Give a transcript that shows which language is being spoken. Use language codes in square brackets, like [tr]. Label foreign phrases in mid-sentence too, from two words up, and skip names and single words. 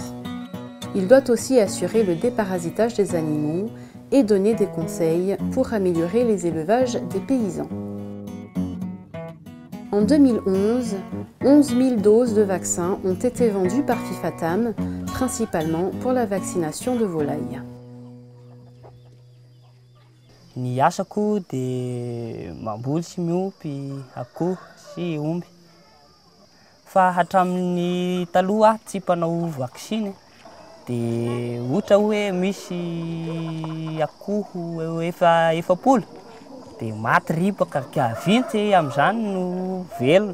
[fr] Il doit aussi assurer le déparasitage des animaux et donner des conseils pour améliorer les élevages des paysans. En 2011, 11 000 doses de vaccins ont été vendues par FIFATAM, principalement pour la vaccination de volailles. [mg] Ny asako dia mamboly sy miompy akoho sy omby. Fa hatramin'ny taloha tsy mpanao vaksiny dia ohatra hoe misy akoho efa 100 dia maty ribaka ka vintsy amin'izany no velona.